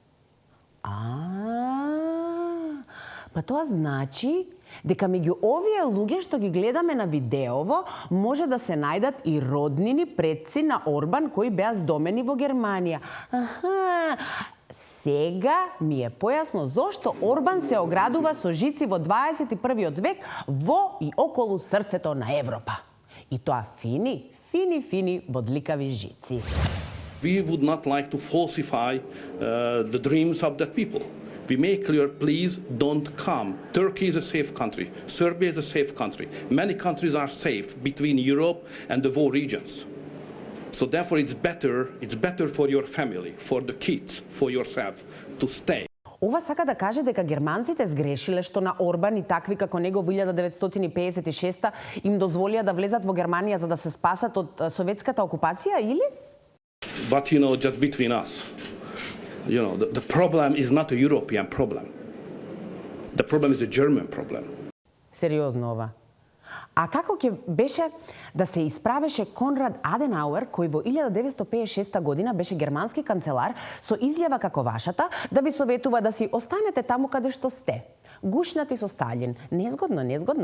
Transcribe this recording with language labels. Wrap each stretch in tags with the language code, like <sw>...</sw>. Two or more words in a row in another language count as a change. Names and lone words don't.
<mk>Па тоа значи дека меѓу овие луѓе што ги гледаме на видеово може да се најдат и роднини предци на Орбан кои беа здомени во Германија. Сега ми е појасно зошто Орбан се оградува со жици во 21. век во и околу срцето на Европа. И тоа фини бодликави жици.</mk> <en>We would not like to falsify the dreams of that people. We make clear, please don't come. Turkey is a safe country. Serbia is a safe country. Many countries are safe between Europe and the war regions. So therefore it's better for your family, for the kids, for yourself to stay.</en> <mk>Ова сака да каже дека германците сгрешиле што на Орбан и такви како него во 1956 им дозволија да влезат во Германија за да се спасат од советската окупација, или?</mk> <en>But just between us. The problem is not a European problem. The problem is a German problem.</en> <mk>Сериозно ова. А како ќе беше да се исправеше Конрад Аденауер, кој во 1956 година беше германски канцелар, со изјава како вашата, да ви советува да си останете таму каде што сте. Гушнати со Сталин. Незгодно.</mk>